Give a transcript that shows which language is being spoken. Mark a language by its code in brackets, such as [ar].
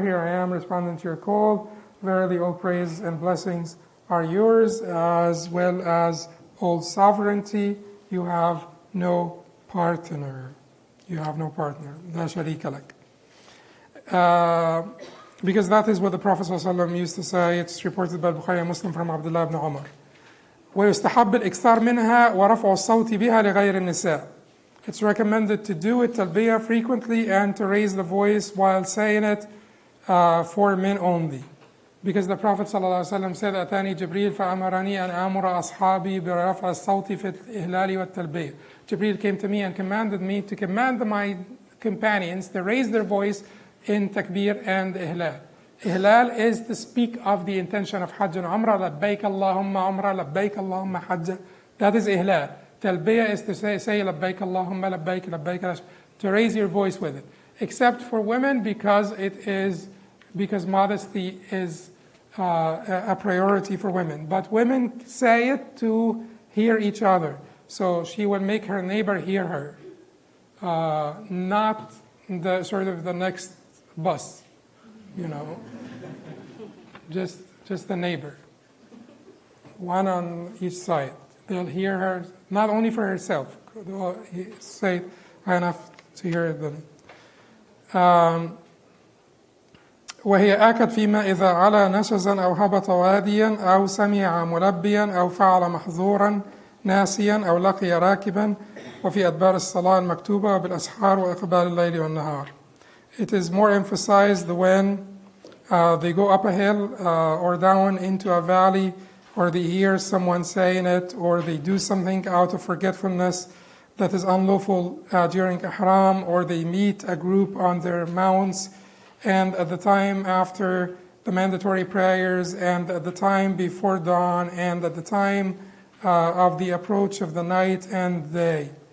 [en] Here I am, responding to your call. Verily all praise and blessings are yours, as well as all sovereignty. You have no partner. You have no partner. La sharika lak. Because that is what the Prophet ﷺ used to say. It's reported by Bukhari and Muslim from Abdullah ibn Umar. [ar] ويستحب الإكثار منها ورفع الصوت بها لغير النساء. [en] It's recommended to do it talbiyah frequently and to raise the voice while saying it for men only. Because the Prophet ﷺ said, [ar] أتاني جبريل فأمرني أن آمر أصحابي برفع الصوت في الإهلال والتلبية. [en] Jibreel came to me and commanded me to command my companions to raise their voice in takbir and ihlal. Ihlal is to speak of the intention of Hajj and Umrah. Labbaik Allahumma Umrah, Labbaik Allahumma Hajj. That is ihlal. Talbiyah is to say Labbaik Allahumma Labbaik, Labbaik, to raise your voice with it. Except for women, because modesty is a priority for women. But women say it to hear each other. So she will make her neighbor hear her, not the next bus, just the neighbor, one on each side. They'll hear her, not only for herself, they'll say it high enough to hear them. [ar] وهي آكد فيما إذا علا نشزا أو هبط واديا أو سمع ملبيا أو فعل محظورا ناسيا أو لقي راكبا وفي أدبار الصلاة المكتوبة وبالأسحار وإقبال الليل والنهار. [en] It is more emphasized when they go up a hill or down into a valley, or they hear someone saying it, or they do something out of forgetfulness that is unlawful during Ihram, or they meet a group on their mounts, and at the time after the mandatory prayers, and at the time before dawn, and at the time of the approach of the night and day.